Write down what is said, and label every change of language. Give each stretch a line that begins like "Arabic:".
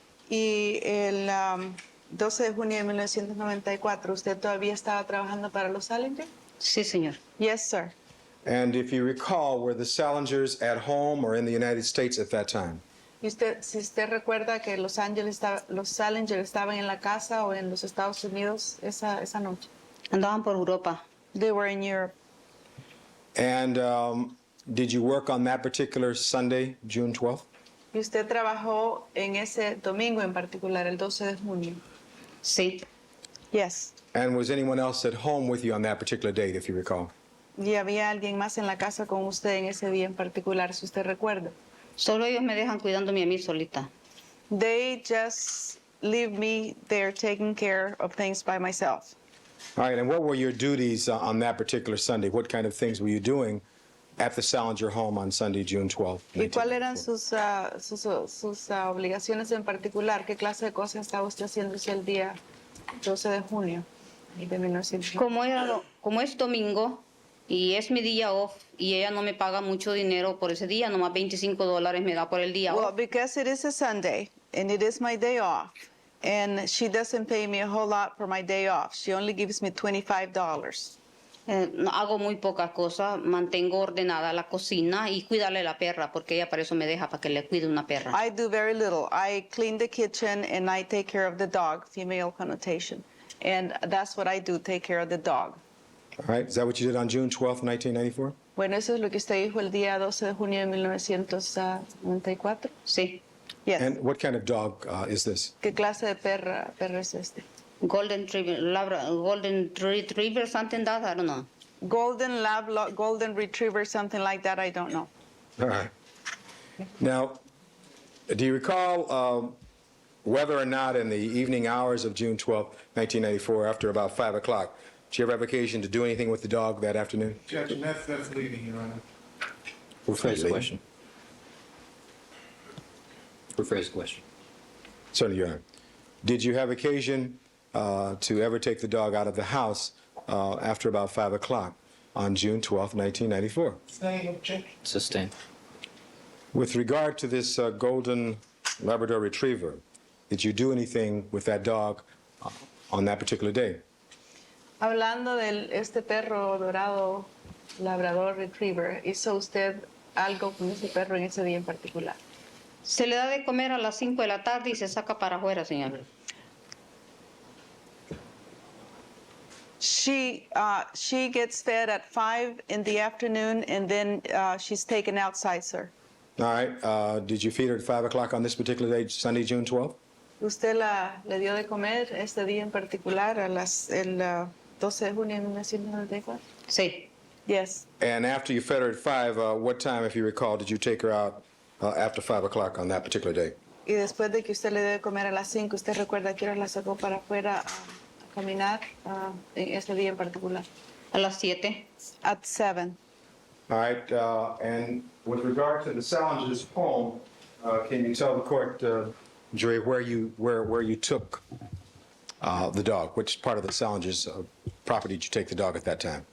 Spanish: Y el 12 de junio de 1994, ¿usted todavía estaba trabajando para los Salinger? Sí, señor.
English: Yes, sir. And if you recall, were the Salingers at home or in the United States at that time?
Spanish: Y usted, si usted recuerda que los Salinger estaban en la casa o en los Estados Unidos esa noche. Andaban por Europa.
English: They were in Europe. And did you work on that particular Sunday, June 12th?
Spanish: Y usted trabajó en ese domingo en particular, el 12 de junio. Sí,
English: Yes. And was anyone else at home with you on that particular date, if you recall?
Spanish: Y había alguien más en la casa con usted en ese día en particular, si usted recuerda. solo ellos me dejan cuidándome a mí solita.
English: They just leave me there taking care of things by myself. All right, and what were your duties on that particular Sunday? What kind of things were you doing at the Salinger home on Sunday, June 12th?
Spanish: ¿Y cuáles eran sus obligaciones en particular? ¿Qué clase de cosas estaba usted haciendo ese día 12 de junio de 1900? Como es domingo y es mi día off y ella no me paga mucho dinero por ese día, nomás $25 me da por el día
English: Well, off. because it is a Sunday and it is my day off, and she doesn't pay me a whole lot for my day off. She only gives me $25.
Spanish: No, hago muy pocas cosas, mantengo ordenada la cocina y cuidarle la perra, porque ella para eso me deja, para que le cuide una perra.
English: I do very little. I clean the kitchen and I take care of the dog, female connotation. And that's what I do, take care of the dog. All right, is that what you did on June 12th, 1994?
Spanish: Bueno, eso es lo que usted dijo el día 12 de junio de 1994. Sí,
English: Yes. And what kind of dog is this?
Spanish: ¿Qué clase de perro es este?
English: Golden Retriever, something that, I don't know. Golden Lab, Golden Retriever, something like that, I don't know. All right. Now, do you recall whether or not in the evening hours of June 12th, 1994, after about 5 o'clock, did you ever have occasion to do anything with the dog that afternoon? Judge, that's leading, Your Honor. Rephrase the question. Rephrase the question. Certainly, Your Honor. Did you have occasion to ever take the dog out of the house after about 5 o'clock on June 12th, 1994? Same objection. Sustained. With regard to this golden Labrador Retriever, did you do anything with that dog on that particular day?
Spanish: Hablando de este perro dorado, Labrador Retriever, ¿hizo usted algo con ese perro en ese día en particular? Se le da de comer a las 5 de la tarde y se saca para afuera, señor.
English: She gets fed at 5 in the afternoon, and then she's taken outside, sir. All right. Did you feed her at 5 o'clock on this particular day, Sunday, June 12th?
Spanish: ¿Usted le dio de comer este día en particular el 12 de junio de 1994? Sí,
English: Yes. And after you fed her at 5, what time, if you recall, did you take her out after 5 o'clock on that particular day?
Spanish: Y después de que usted le dio de comer a las 5, ¿usted recuerda que hora la sacó para afuera a caminar en este día en particular? a las 7.
English: At 7. All right, and with regard to the Salinger's home, can you tell the court, jury, where you took the dog? Which part of the Salinger's property did you take the dog at that time?